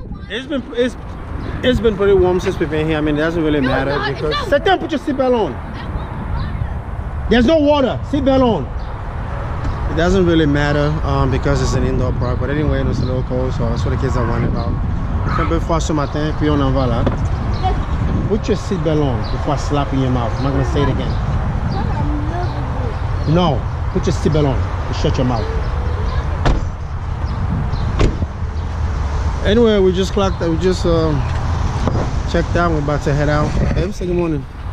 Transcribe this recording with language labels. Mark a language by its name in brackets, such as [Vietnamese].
[English] It's been pretty warm since we've been here. I mean, it doesn't really matter because sit down, put your seatbelt on. There's no water. Seatbelt on. It doesn't really matter because it's an indoor park. But anyway, it's a little cold, so that's what the kids are worried about. [French] Il fait un peu froid ce matin, puis on en va là. [English] Put your seatbelt on before I slap in your mouth. I'm not gonna say it again. No, put your seatbelt on and shut your mouth. Anyway, we just clocked. We just checked out. We're about to head out. Babe, say good morning.